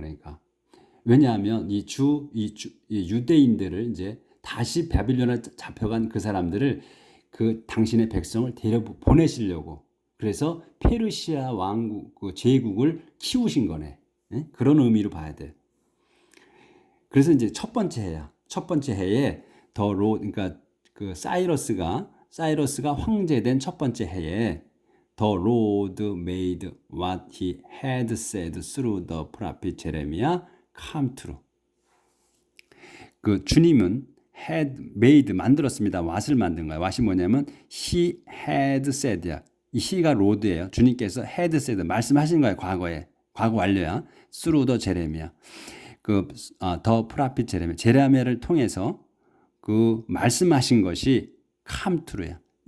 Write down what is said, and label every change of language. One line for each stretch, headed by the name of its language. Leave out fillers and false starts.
Korean: 그러니까 왜냐하면 이 유대인들을 이제 다시 바빌론에 잡혀간 그 사람들을 그 당신의 백성을 데려 보내시려고, 그래서 페르시아 왕국 그 제국을 키우신 거네. 예? 그런 의미로 봐야 돼. 그래서 이제 첫 번째 해에
English: 그러니까 그 사이러스가 황제된 첫 번째 해에 The Lord made what he had said through the prophet Jeremiah come true.
Korean: 그 주님은
English: had made
Korean: 만들었습니다. what을 만든 거야. what이 뭐냐면 he had said야. 이 he가 Lord예요. 주님께서
English: had said
Korean: 말씀하신 거예요. 과거 완료야.
English: through the Jeremiah.
Korean: the prophet 제레미야를 통해서 그 말씀하신 것이
English: come true
Korean: 야.